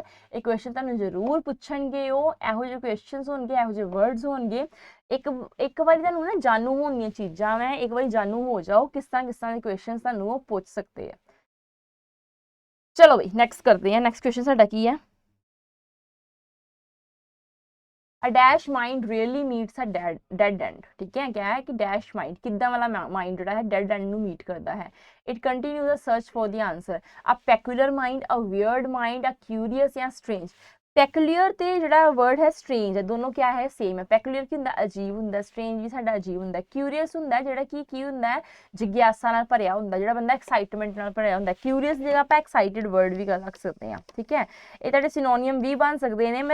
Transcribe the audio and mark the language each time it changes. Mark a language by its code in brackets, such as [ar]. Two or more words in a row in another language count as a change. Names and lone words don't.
[pa] ਇਹ ਕੁਐਸਚਨ ਤੁਹਾਨੂੰ ਜ਼ਰੂਰ ਪੁੱਛਣਗੇ, ਉਹ ਇਹੋ ਜਿਹੇ ਕੁਐਸਚਨਸ ਹੋਣਗੇ, ਇਹੋ ਜਿਹੇ ਵਰਡਸ ਹੋਣਗੇ। ਇੱਕ ਵਾਰੀ ਤੁਹਾਨੂੰ ਨਾ ਜਾਣੂ ਹੋਣੀਆਂ ਚੀਜ਼ਾਂ, ਮੈਂ ਇੱਕ ਵਾਰੀ ਜਾਣੂ ਹੋ ਜਾਓ ਕਿਸ ਤਰ੍ਹਾਂ ਦੇ ਕੁਐਸਚਨਸ ਤੁਹਾਨੂੰ ਉਹ ਪੁੱਛ ਸਕਦੇ ਆ। ਚਲੋ ਬਈ ਨੈਕਸਟ ਕਰਦੇ ਹਾਂ। [en] next question [pa] ਸਾਡਾ ਕੀ ਹੈ? [en] A dash mind really meets a dead end, [hi] ठीक है। क्या है कि [en] dash mind [pa] ਕਿੱਦਾਂ ਵਾਲਾ mind जोड़ा है [en] dead end [pa] ਨੂੰ meet ਕਰਦਾ ਹੈ। [en] It continues a search for the answer. A peculiar mind, a weird mind, a curious ਜਾਂ strange। [pa] ਪੈਕੂਲੀਅਰ ਤੇ ਜਿਹੜਾ ਵਰਡ ਹੈ ਸਟ੍ਰੇਂਜ ਹੈ, ਦੋਨੋਂ ਕਿਆ ਹੈ? ਸੇਮ ਹੈ। ਪੈਕੂਲੀਅਰ ਕੀ ਹੁੰਦਾ? ਅਜੀਬ ਹੁੰਦਾ। ਸਟ੍ਰੇਂਜ ਵੀ ਸਾਡਾ ਅਜੀਬ ਹੁੰਦਾ। ਕਿਊਰੀਅਸ ਹੁੰਦਾ ਜਿਹੜਾ ਕੀ ਹੁੰਦਾ ਹੈ? ਜਿਗਿਆਸਾ ਨਾਲ ਭਰਿਆ ਹੁੰਦਾ, ਜਿਹੜਾ ਬੰਦਾ ਐਕਸਾਈਟਮੈਂਟ ਨਾਲ ਭਰਿਆ ਹੁੰਦਾ। ਕਿਊਰੀਅਸ ਦੀ ਜਗ੍ਹਾ ਆਪਾਂ [en] excited word [pa] ਵੀ ਰੱਖ ਸਕਦੇ ਹਾਂ, ਠੀਕ ਹੈ। ਇਹ ਤੁਹਾਡੇ ਸਿਨੋਨੀਅਮ ਵੀ ਬਣ ਸਕਦੇ ਨੇ।